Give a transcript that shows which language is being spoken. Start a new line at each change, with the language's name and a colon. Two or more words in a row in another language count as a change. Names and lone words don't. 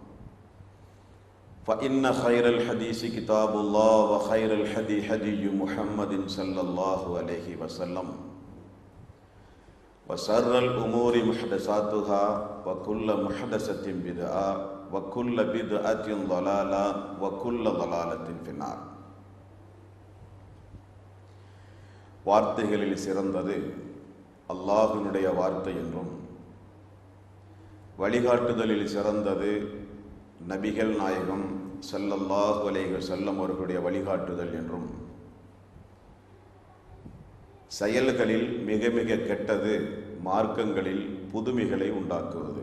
Arabic: فإن خير الحديث كتاب الله وخير الهدي هدي محمد صلى الله عليه وسلم وشر الأمور محدثاتها وكل محدثة بدعة وكل بدعة ضلالة وكل ضلالة في النار.
Tamil: வார்த்தைகளில் சிறந்தது அல்லாஹ்வினுடைய வார்த்தை என்றும், வழிகாட்டுதலில் சிறந்தது நபிகள் நாயகம்
Arabic: صلى الله عليه وسلم
Tamil: அவர்களுடைய வழிகாட்டுதல் என்றும், செயல்களில் மிக மிக கெட்டது மார்க்கங்களில் புதுமைகளை உண்டாக்குவது.